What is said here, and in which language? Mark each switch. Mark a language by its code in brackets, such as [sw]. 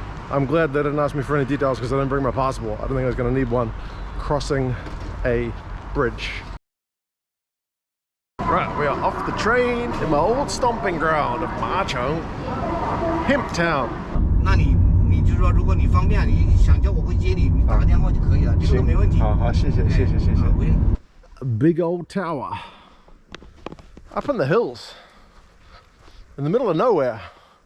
[en] I'm glad they didn't ask me for any details because I didn't bring my passport. I don't think I was going to need one crossing a bridge. Right, we are off the train in my old stomping ground of Machong, Hemp Town. [zh] 那你就说，如果你方便，你想叫我回接你，你打个电话就可以了，这个都没问题。好，谢谢。不用。 [en] A big old tower up in the hills, in the middle of nowhere.